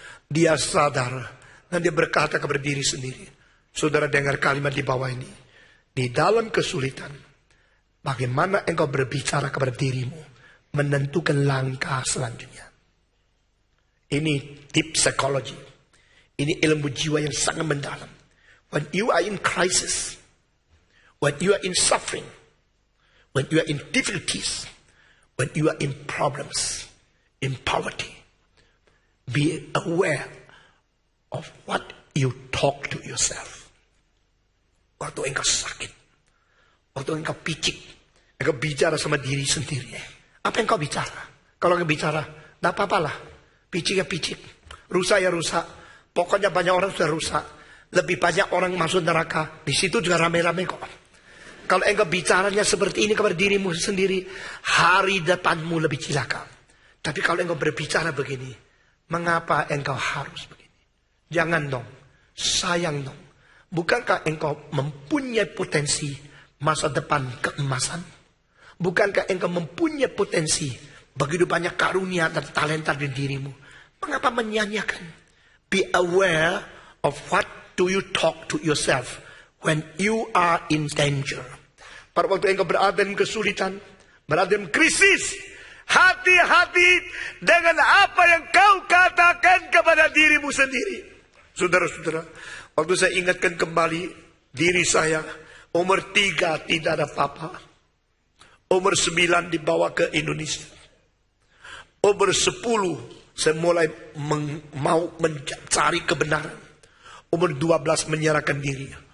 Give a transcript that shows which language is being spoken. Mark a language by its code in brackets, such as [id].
[id] Dia sadar dan dia berkata kepada diri sendiri. Saudara dengar kalimat di bawah ini. Di dalam kesulitan, bagaimana engkau berbicara kepada dirimu, menentukan langkah selanjutnya. Ini [en] deep psychology. [id] Ini ilmu jiwa yang sangat mendalam. [en] When you are in crisis, when you are in suffering, when you are in difficulties, when you are in problems, in poverty, be aware of what you talk to yourself. [id] Waktu engkau sakit, waktu engkau picik, engkau bicara sama diri sendiri. Apa engkau bicara? Kalau engkau bicara, tidak apa-apalah. Picik ya picik, rusak ya rusak. Pokoknya banyak orang sudah rusak. Lebih banyak orang masuk neraka. Di situ juga rame-rame kok. Kalau engkau bicaranya seperti ini kepada dirimu sendiri, hari depanmu lebih cilaka. Tapi kalau engkau berbicara begini, mengapa engkau harus begini? Jangan dong, sayang dong. Bukankah engkau mempunyai potensi masa depan keemasan? Bukankah engkau mempunyai potensi begitu banyak karunia dan talenta di dirimu? Mengapa menyanyiakan? [en] Be aware of what do you talk to yourself when you are in danger. [id] Pada waktu engkau berada dalam kesulitan, berada dalam krisis, hati-hati dengan apa yang kau katakan kepada dirimu sendiri. Saudara-saudara, waktu saya ingatkan kembali diri saya, umur 3 tidak ada papa, umur 9 dibawa ke Indonesia, umur 10 saya mulai mau mencari kebenaran, umur 12 menyerahkan diri,